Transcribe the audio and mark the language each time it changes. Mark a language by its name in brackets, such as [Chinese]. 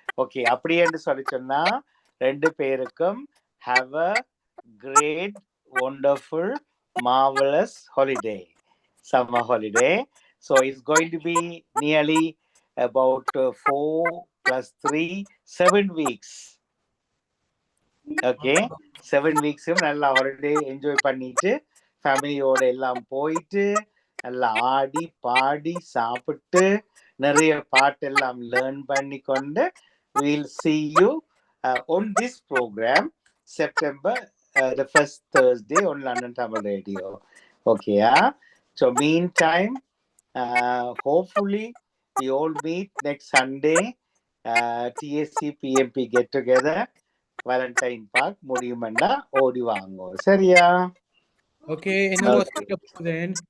[English] Okay, [Tamil] அப்படி என்று சொல்லி சொன்னா ரெண்டு பேருக்கும் [English] have a great, wonderful, marvelous holiday, summer holiday. So it's going to be nearly about 4 plus 3, 7 weeks. [Tamil] Okay, 7 weeks நல்லா ஹாலிடே என்ஜாய் பண்ணிட்டு ஃபேமிலியோட எல்லாம் போயிட்டு நல்லா ஆடி பாடி சாப்பிட்டு நிறைய பாட்டெல்லாம் லேர்ன் பண்ணி கொண்டு [English] we'll see you on this program September the first Thursday on London Tamil Radio. Okay, so meantime hopefully we all meet next Sunday, TSC PMP get together, Valentine Park, [Tamil] முடியுமெண்டா ஓடி வாங்கோ. சரியா? [English] Okay, and okay. Then.